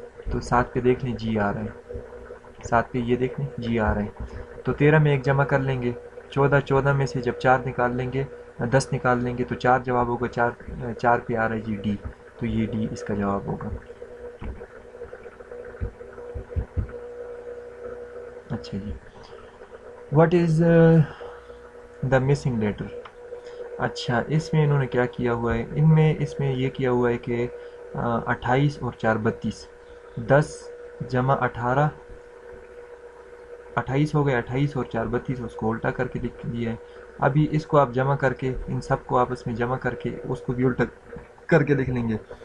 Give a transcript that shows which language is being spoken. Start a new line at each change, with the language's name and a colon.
Urdu: تو 7 پہ دیکھ لیں جی آ رہا ہے، 7 پہ یہ دیکھ لیں جی آ رہا ہے. تو 13 میں 1 جمع کر لیں گے 14 14 میں سے جب 4 نکال لیں گے 10 نکال لیں گے تو 4 جواب ہوگا. 4 پہ آ رہا ہے جی ڈی، تو یہ ڈی اس کا جواب ہوگا. اچھا جی
English: What is the missing letter.
Urdu: اچھا اس میں انہوں نے کیا کیا ہوا ہے، اس میں یہ کیا ہوا ہے کہ 28 اور 4 32 10 جمع 18 28 ہو گئے 28 اور 4 32 اس کو الٹا کر کے لکھ دیا ہے. ابھی اس کو آپ جمع کر کے ان سب کو آپس میں جمع کر کے اس کو بھی الٹا کر کے لکھ لیں گے.